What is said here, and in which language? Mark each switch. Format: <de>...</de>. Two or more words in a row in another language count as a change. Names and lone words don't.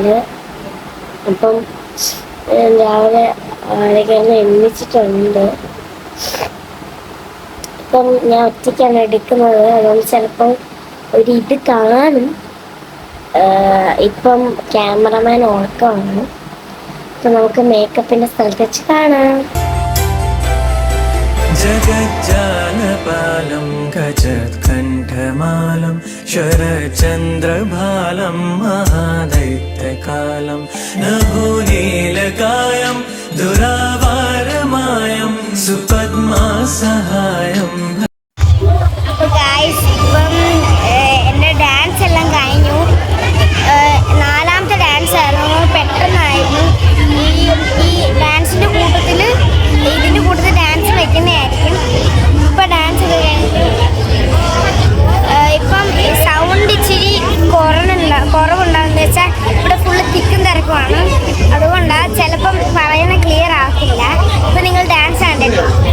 <ml>അപ്പം രാവിലെ അവരൊക്കെ എണ്ണിച്ചിട്ടുണ്ട്. ഇപ്പം ഞാൻ ഒറ്റയ്ക്കാണ് എടുക്കുന്നത്, അതുകൊണ്ട് ചിലപ്പം ഇത് കാണും. ഇപ്പം ക്യാമറമാൻ ഉറക്കമാണ്. അപ്പം നമുക്ക് മേക്കപ്പിൻ്റെ സ്ഥലത്ത് വെച്ച് കാണാം.</ml> <sa>जगज्जालपालं गजत्कण्ठमालं शरचन्द्रभालं महादैत्यकालं नभोनीलकायं दुरावारमायं सुपद्मासहायं.</sa> <ml>എൻ്റെ ഡാൻസ് എല്ലാം കഴിഞ്ഞു. നാലാമത്തെ ഡാൻസ് ആയിരുന്നു. പെട്ടെന്നായിരുന്നു. ഈ ഡാൻസിൻ്റെ കൂട്ടത്തിൽ ഡാൻസ് വെക്കുന്നതായിരിക്കും. ഇപ്പം ഡാൻസ് ഒക്കെ കഴിഞ്ഞു. ഇപ്പം സൗണ്ട് ഇച്ചിരി കുറവുണ്ടാകുന്ന വെച്ചാൽ ഇവിടെ ഫുള്ള് തിക്കും തിരക്കുമാണ്. അതുകൊണ്ടാണ് ചിലപ്പം പറയുന്ന ക്ലിയർ ആകത്തില്ല. ഇപ്പം നിങ്ങൾ ഡാൻസ് കണ്ടല്ലോ.</ml>